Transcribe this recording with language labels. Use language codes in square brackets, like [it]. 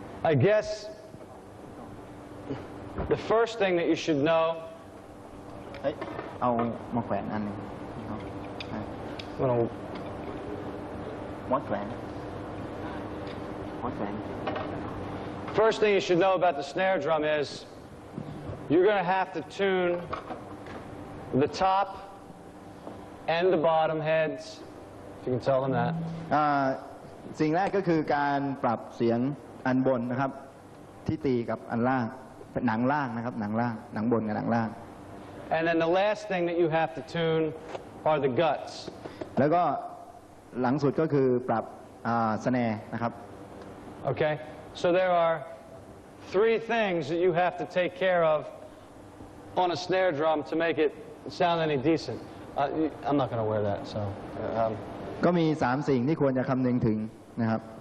[en] I guess the first thing that you should know [th] เอามาแขวนอันหนึ่งวัดแขวน [en] First thing you should know about the snare drum is you're going to have to tune the top and the bottom heads, if you can tell them that. [th] สิ่งแรกก็คือการปรับเสียงอันบนนะครับที่ตีกับอันล่างหนังล่างนะครับหนังล่างหนังบนกับหนังล่าง [en] And then the last thing that you have to tune are the guts. [th] แล้วก็หลังสุดก็คือปรับsnare นะครับ [en] Okay, so there are 3 things that you have to take care of on a snare drum to make it sound any decent. I'm not going to wear that, so. [th] ก็มี3สิ่งที่ควรจะคำนึงถึงนะครับ